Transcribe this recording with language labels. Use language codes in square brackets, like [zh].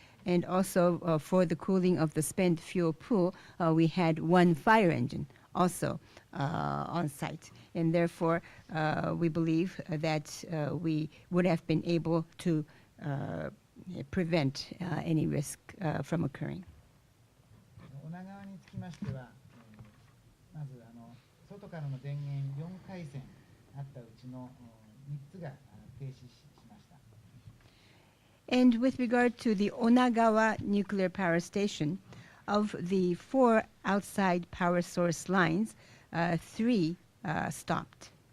[en] And also for the cooling of the spent fuel pool, we had 1 fire engine also on site. And therefore, we believe that we would have been able to prevent any risk from occurring. [ja] 女川につきましては、まず外からの電源4回線あったうちの3つが停止しました。 [en] And with regard to the Onagawa nuclear power station, of the 4 outside power source lines, 3 stopped.